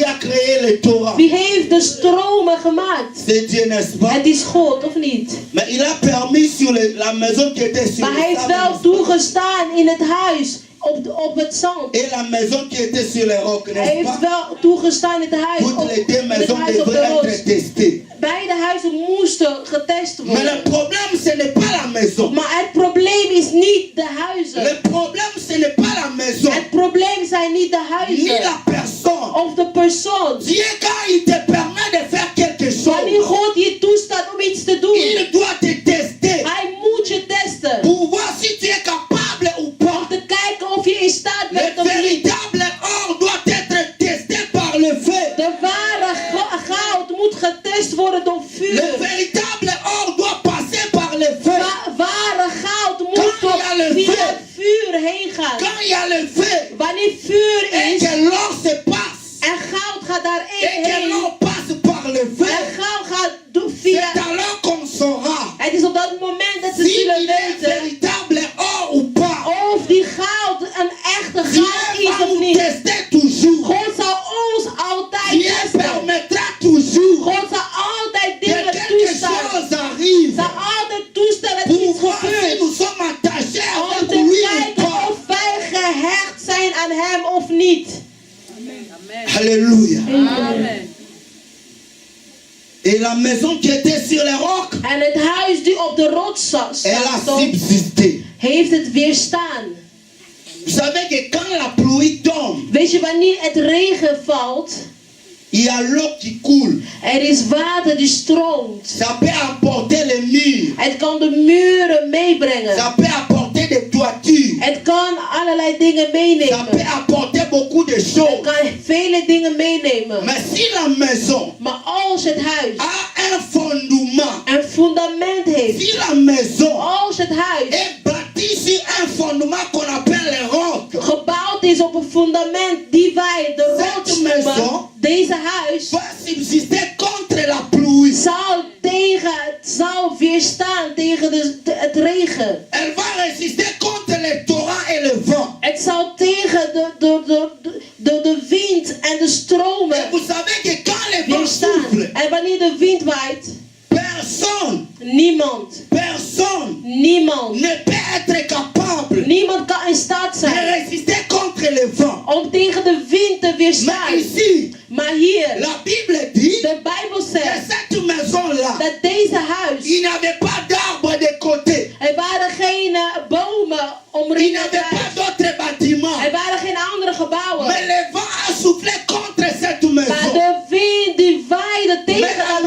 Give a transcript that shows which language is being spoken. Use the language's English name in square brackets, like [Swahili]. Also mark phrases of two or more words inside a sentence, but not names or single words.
[French] a créé les torrents? [Dutch] Wie heeft de stromen gemaakt? [French] C'est Dieu, n'est-ce pas? [Dutch] Het is God, of niet? [French] Mais il a permis sur la maison qui était sur [Dutch] Maar hij [French] le [Dutch] heeft [French] sable, [Dutch] wel toegestaan in het huis, op het zand. [French] et la maison qui était sur les rocs, [Dutch] Hij [French] n'est-ce [Dutch] heeft [French] pas? [Dutch] wel toegestaan in het huis, [French] Toutes les deux [Dutch] in het [French] maisons [Dutch] huis op de [French] devraient [Dutch] rots. [French] être testées. [Dutch] Beide huizen moesten getest [French] Mais le [Dutch] worden. [French] problème, ce n'est pas la maison. [Dutch] Maar het probleem is niet de huizen. [French] Le problème, ce n'est pas la maison, [Dutch] Het probleem zijn niet de [French] ni [Dutch] huizen [French] la personne. [Dutch] of de persoon. [French] Dieu, quand il te permet de faire quelque [Dutch] Wanneer [French] chose, [Dutch] God je toestaat om iets te doen, [French] il doit te tester [Dutch] hij moet je testen. [French] pour voir si tu es capable ou pas. [Dutch] Om te kijken of je in staat [French] Le [Dutch] bent of niet. [French] véritable or doit être testé par le feu. [Dutch] De ware goud moet getest worden door [French] Le [Dutch] vuur. [French] véritable or doit passer par le feu. [Dutch] Ware goud moet [French] Quand [Dutch] door [French] il y a le [Dutch] via [French] feu. [Dutch] het vuur heen gaan. [French] Quand il y a le feu [Dutch] Wanneer vuur [French] et [Dutch] is [French] que l'or se passe [Dutch] en goud gaat daarin [French] et que [Dutch] heen [French] l'or passe par le feu, [Dutch] en goud gaat door [French] c'est [Dutch] via. [French] alors qu'on saura [Dutch] Het is op dat moment dat ze [French] s'il [Dutch] zullen [French] est un [Dutch] weten [French] véritable or ou pas. [Dutch] of die goud een echte goud [French] Dieu [Dutch] is [French] va [Dutch] of [French] nous [Dutch] niet. [French] tester toujours. [Dutch] God zal ons altijd [French] Dieu [Dutch] testen. [French] permettra toujours [Dutch] God zal altijd [French] que [Dutch] dingen [French] quelque [Dutch] toestaan. [French] chose arrive [Dutch] Zal altijd toestaan dat [French] pour [Dutch] iets [French] voir si [Dutch] gebeurt. [French] nous sommes attachés [Dutch] Om [French] avec [Dutch] te [French] lui ou [Dutch] kijken [French] pas. [Dutch] of wij gehecht zijn aan hem of niet. [French] Alléluia. Amen. Et la maison qui était sur les rocs, [Dutch] En het huis die op de rots [French] elle a [Dutch] stond, [French] subsisté. [Dutch] heeft het weerstaan. [French] Vous savez que quand la pluie tombe, [Dutch] Weet je wanneer het regen valt, [French] il y a l'eau qui coule. [Dutch] er is water die stroomt. [French] Ça peut apporter les murs. [Dutch] Het kan de muren meebrengen. [French] Ça peut apporter des toitures. [Dutch] Het kan allerlei dingen [French] Ça peut [Dutch] meenemen. [French] apporter beaucoup de [Dutch] Het [French] choses. [Dutch] kan vele dingen meenemen. [French] Mais si la maison [Dutch] Maar als het huis [French] a un fondement, [Dutch] een fundament heeft, [French] si la maison [Dutch] als het huis [French] est bâtie sur un fondement qu'on appelle les rocs, [Dutch] gebouwd is op een fundament die wij de rots [French] Cette maison [Dutch] noemen, deze huis [French] va subsister contre la pluie. [Dutch] zal weerstaan tegen het regen. [French] Elle va résister contre les torrents et le vent. [Dutch] Het zal tegen de wind en de [French] Et [Dutch] stromen [French] vous savez que quand le vent [Dutch] weerstaan. [French] souffle, [Dutch] En wanneer de wind waait, niemand [French] ne peut être capable [Dutch] Niemand kan in staat [French] de [Dutch] zijn [French] résister contre le vent. [Dutch] om tegen de wind te [French] Mais [Dutch] weerstaan. [French] ici, [Dutch] Maar hier, [French] la Bible dit [Dutch] de Bijbel [French] que [Dutch] zegt [French] cette maison-là, [Dutch] dat deze huis, [French] il n'y avait pas d'arbres de côté. [Dutch] er waren geen bomen [French] Il n'y [Dutch] omringend [French] avait [Dutch] het [French] pas [Dutch] huis. [French] d'autres bâtiments. [Dutch] Er waren geen andere gebouwen. [French] Mais le vent a soufflé contre cette [Dutch] Maar [French] maison. [Dutch] de wind die waaide tegen